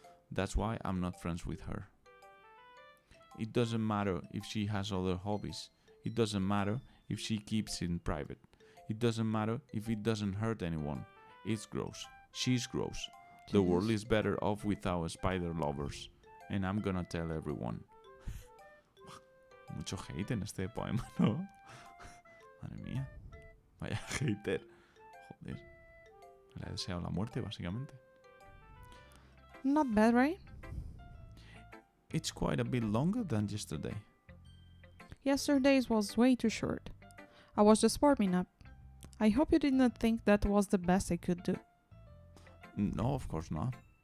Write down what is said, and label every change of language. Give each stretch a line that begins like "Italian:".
English: That's why I'm not friends with her. It doesn't matter if she has other hobbies. It doesn't matter if she keeps it in private. It doesn't matter if it doesn't hurt anyone. It's gross. She's gross. The world is better off without spider lovers. And I'm gonna tell everyone.
Spanish: Mucho hate en este poema, ¿no? Madre mía. Vaya hater. Joder. Le ha deseado la muerte, básicamente.
English: Not bad, right? It's quite a bit longer than yesterday. Yesterday's was way too short. I was just warming up. I hope you did not think that was the best I could do. No, of course not.